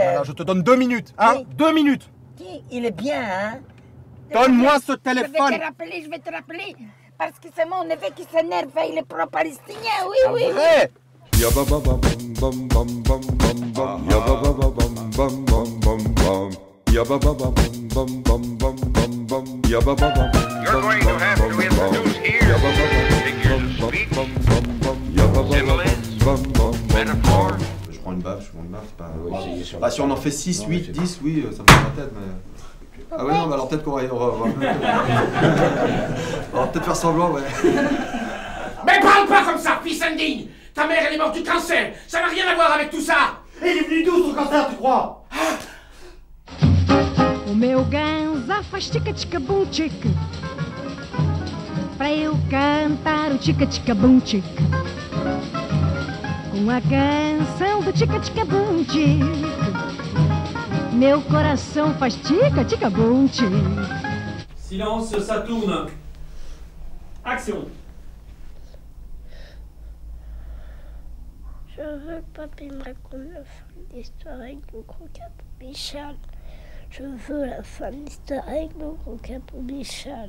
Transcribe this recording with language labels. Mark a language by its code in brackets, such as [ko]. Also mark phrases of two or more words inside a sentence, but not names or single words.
[fr] Alors, je te donne 2 minutes, hein? Oui. 2 minutes! Il est bien, hein? Donne-moi ce téléphone! Je vais te rappeler, parce que c'est mon neveu qui s'énerve, il est pro-palestinien, oui. Vrai! [en] You're going to have to introduce here figures, speech, similes, metaphors. [fr] Je prends une baffe, c'est pas... Ah, si on en fait 6, 8, 10, oui, ça me fait la tête, mais... Ah ouais, non, mais alors peut-être qu'on va... On va peut-être faire semblant, ouais. Mais parle pas comme ça, fils indigne! Ta mère, elle est morte du cancer! Ça n'a rien à voir avec tout ça! Il est venu d'où, son cancer, tu crois? [pt] O meu ganza faz tica-tica-bum-tica pra eu cantar o tica-tica-bum-tica com a canção do tica-tica-bum-tica. Meu coração faz tica-tica-bum-tica. [fr] Silence, ça tourne. Action. Je veux que papy me raconte la fin de l'histoire avec le gros capot Michel. Je veux la fin de l'histoire avec le gros capot Michel.